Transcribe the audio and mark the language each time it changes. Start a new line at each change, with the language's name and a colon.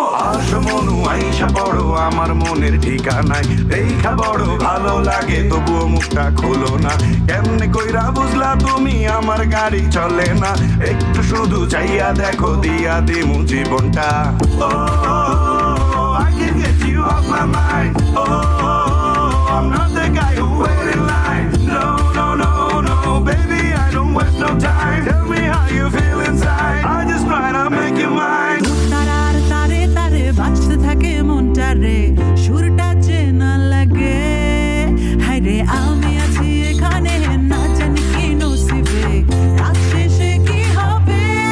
Bangla: আসো মনু আইসা পড়ো আমার মনের ঠিকানায় দেখা বড় ভালো লাগে তবুও মুখটা খোলো না কেমনে কইরা বুঝলা তুমি আমার গাড়ি চলে না একটু শুধু চাইয়া দেখো দিয়া দিমু জীবনটা
English: I can get you off my mind. I'm not the guy who wait in line. No, no, no, no, baby, I don't waste no time. Tell me how you feel inside. I just try to make you mine.
Bangla: তারার তারে তারে বাজতে থাকে মনটা রে সুরটা চেনা লাগে হায় রে আমি আছি এখানে না জানি কি নসিবে রাত শেষে কি হবে